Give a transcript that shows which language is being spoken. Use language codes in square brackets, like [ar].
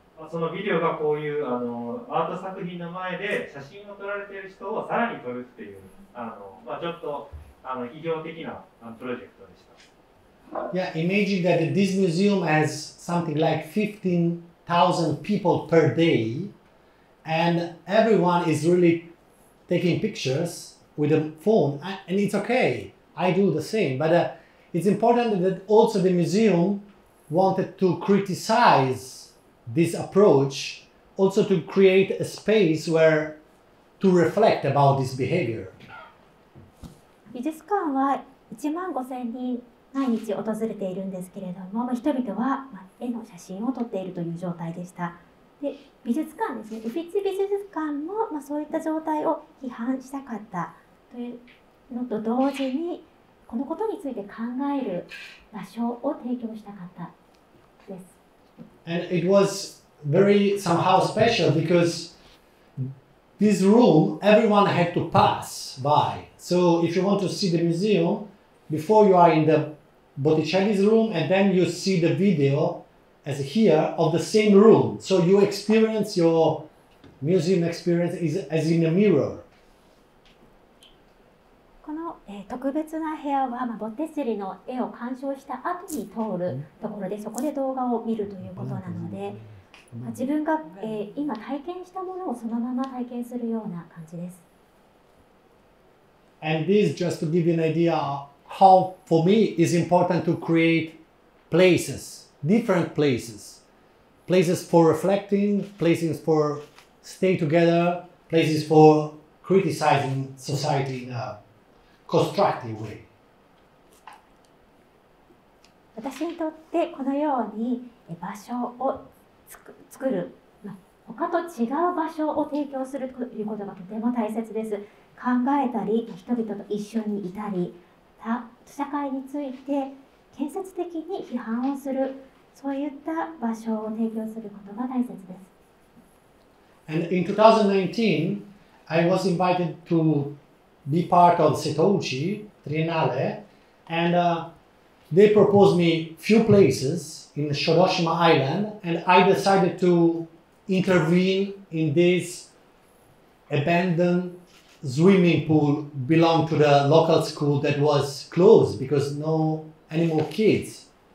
[ja] そのビデオがこういうアート作品の前で写真を撮られている人をさらに撮るっていうちょっと批評的なプロジェクトでした。 [en] Yeah, imagine that this museum has something like 15,000 people per day, and everyone is really taking pictures with a phone, and it's okay. I do the same, but it's important that also the museum wanted to criticize this approach, also to create a space where to reflect about this behavior. [ja] 美術館は15,000人毎日訪れているんですけれども、人々は絵の写真を撮っているという状態でした。で、美術館ですね、ウフィッツ美術館もそういった状態を批判したかったというのと同時に、このことについて考える場所を提供した方です。 [en] And it was very somehow special because this room everyone had to pass by. So if you want to see the museum, before you are in the Botticelli's room and then you see the video as here of the same room. So you experience your museum experience as in a mirror. [ja] この、特別な部屋は、ボッテッチェリの絵を鑑賞した後に通るところで、そこで動画を見るということなので、自分が、今体験したものをそのまま体験するような感じです。 [en] And this just to give you an idea how for me is important to create places, different places. Places for reflecting, places for stay together, places for criticizing society in a constructive way. [ja] 私にとってこのように場所を作る、他と違う場所を提供するということがとても大切です。考えたり、人々と一緒にいたり、社会について建設的に批判をする、そういった場所を提供することが大切です。 [en] And in 2019, I was invited to be part of Setouchi Triennale, and they proposed me few places in Shoroshima Island, and I decided to intervene in this abandoned swimming pool belonged to the local school that was closed because no any more kids.